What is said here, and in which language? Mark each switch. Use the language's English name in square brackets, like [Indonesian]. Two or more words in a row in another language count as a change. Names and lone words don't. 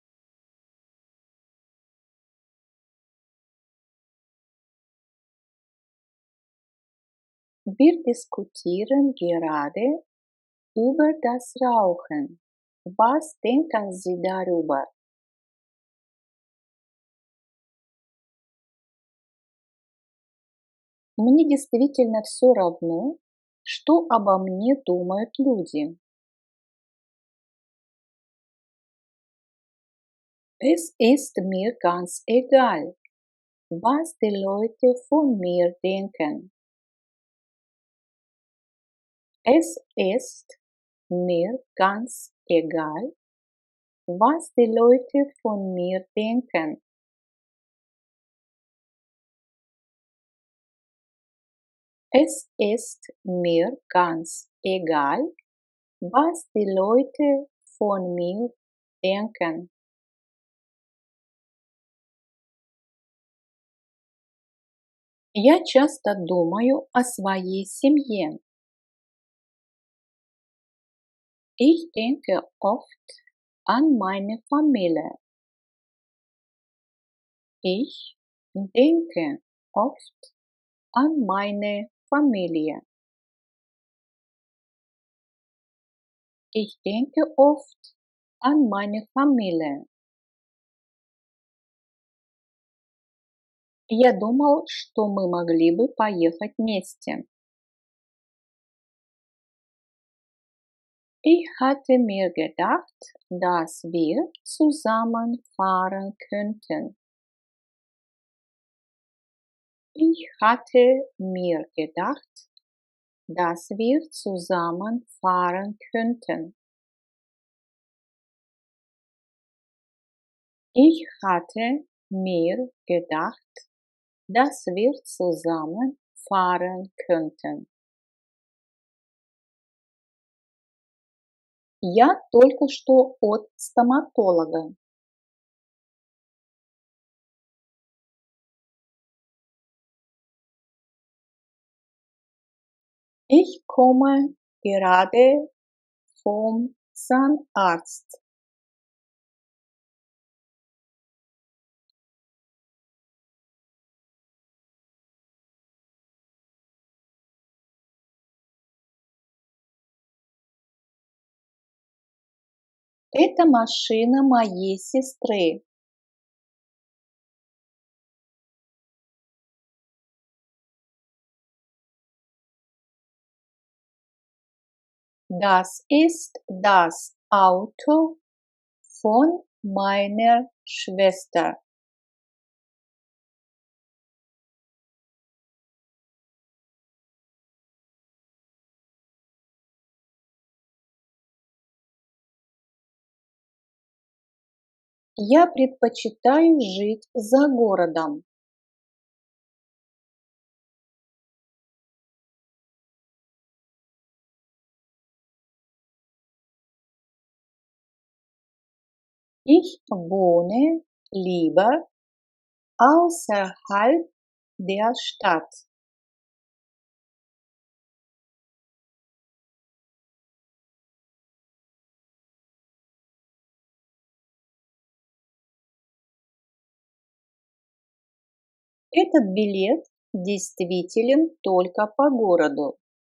[German] Wir diskutieren gerade über das Rauchen. Was denken Sie darüber? [Russian] Мне действительно все равно, что обо мне думают люди. [German] Es ist mir ganz egal, was die Leute von mir denken. Es ist mir ganz egal, was die Leute von mir denken. Es ist mir ganz egal, was die Leute von mir denken. [Russian] Я часто думаю о своей семье. [German] Ich denke oft an meine Familie. Ich denke oft an meine Familie. Ich denke oft an meine Familie. [Russian] Я думал, что мы могли бы поехать вместе. [German] Ich hatte mir gedacht, dass wir zusammen fahren könnten. Ich hatte mir gedacht, dass wir zusammen fahren könnten. Ich hatte mir gedacht, dass wir zusammen fahren könnten. [Russian] Я только что от стоматолога. [German] Ich komme gerade vom Zahnarzt. [Russian] Это машина моей сестры. [German] Das ist das Auto von meiner Schwester. [Russian] Я предпочитаю жить за городом. [German] Ich wohne lieber außerhalb der Stadt. [Russian] Этот билет действителен только по городу.